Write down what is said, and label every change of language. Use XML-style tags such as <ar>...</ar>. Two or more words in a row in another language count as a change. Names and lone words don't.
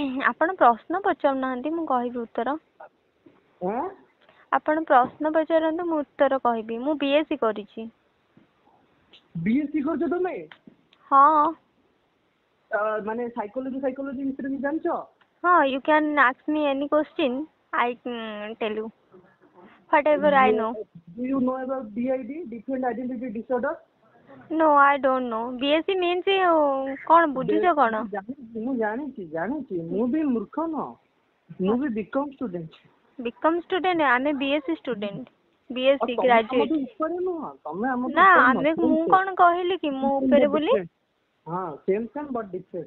<or>ଆପଣ ପ୍ରଶ୍ନ ପଚାରୁନାହାନ୍ତି, ମୁଁ କହିବି ଉତ୍ତର। ଆଁ? ଆପଣ ପ୍ରଶ୍ନ ପଚାରନ୍ତୁ, ମୁଁ ଉତ୍ତର କହିବି। ମୁଁ BSc କରିଛି। BSc କରୁଛ ତମେ? ହଁ। ମାନେ ସାଇକୋଲୋଜି ବିଷୟରେ ବି ଜାଣିଛ? ହଁ,</or> <en>you can ask me any question, I tell you whatever I know. Do you know about DID, different identity disorder? No, I don't know. BSc means</en> <or>କଣ ବୁଝୁଛ କଣ? ମୁଁ ଜାଣିଛି, ମୁଁ ବି ମୂର୍ଖ ନୁହଁ, ମୁଁ ବି</or> <en>BCom student. BCom student? ଆମେ BSc student, BSc graduate.</en> <or>ନା ଆମେ, ମୁଁ କଣ କହିଲି କି ମୁଁ ଉପରେ ବୋଲି?</or> <en>ହଁ, same but different.</en>